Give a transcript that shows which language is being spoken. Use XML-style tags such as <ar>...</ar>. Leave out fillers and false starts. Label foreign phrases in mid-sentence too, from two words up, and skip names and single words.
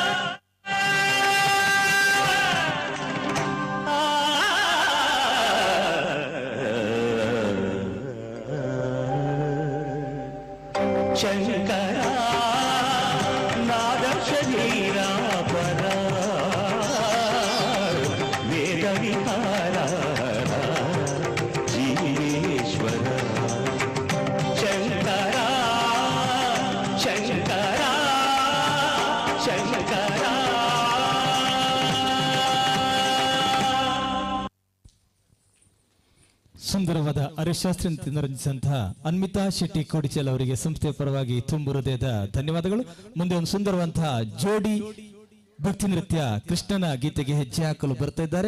<sa>శంకరా నాద శరీరా పరా వేద విహార జీవేశ్వర శంకరా శంకరా శంకరా</sa> <kn>ಸುಂದರವಾದ ಅರಿಶಾಸ್ತ್ರಿ ರಂಜಿಸಿದಂತಹ ಅನ್ಮಿತಾ ಶೆಟ್ಟಿ ಕೋಡಿಚಲ್ ಅವರಿಗೆ ಸಂಸ್ಥೆಯ ಪರವಾಗಿ ತುಂಬು ಹೃದಯದ ಧನ್ಯವಾದಗಳು. ಮುಂದೆ ಒಂದು ಸುಂದರವಂತಹ ಜೋಡಿ ಭಕ್ತಿ ನೃತ್ಯ ಕೃಷ್ಣನ ಗೀತೆಗೆ ಹೆಜ್ಜೆ ಹಾಕಲು ಬರ್ತಾ ಇದ್ದಾರೆ.</kn>